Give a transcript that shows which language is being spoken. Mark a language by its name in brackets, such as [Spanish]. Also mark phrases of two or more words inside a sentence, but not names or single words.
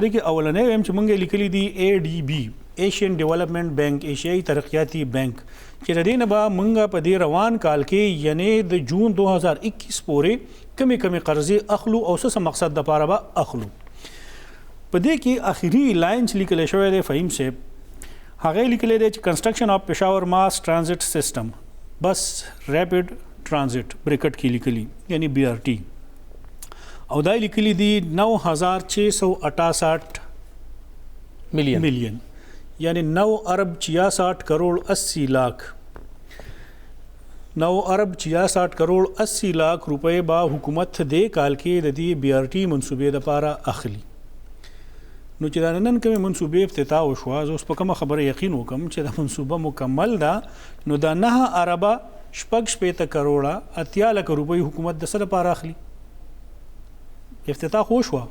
[Pashto] دې کې اولنی وایم چې موږ یې لیکلي دي ADB ایشین ډیولپمنټ بینک ایشیایي ترقیاتي بینک چې د دې نه به موږ په دې روان کال کې یعنې د جون 2021 پورې کمې قرضې اخلو او څه مقصد دپاره به اخلو په دې کې آخري لاین چې لیکلی شوی دی فهیم صاحب هغه لیکلی دی چې [English] construction of Peshawar mass transit system bus rapid transit [Pashto] بریکټ کې لیکلي یعنی BRT او دا لیکلي دي [Urdu] 9668 ملین یعنی 9 ارب 66 کروڑ 80 لاکھ 9 ارب 66 کروڑ 80 لاکھ روپے [Pashto] با حکومت دې کال کې د دې BRT منصوبې دپاره اخلي نو چې دا نن کومې منصوبې افتتاح وشوه زه اوس په کومه خبره یقین وکړم چې دا منصوبه مکمل ده نو دا 9 اربه 66 کروڑه 80 لک روپۍ حکومت د څه دپاره اخلي افتتاح خو وشوه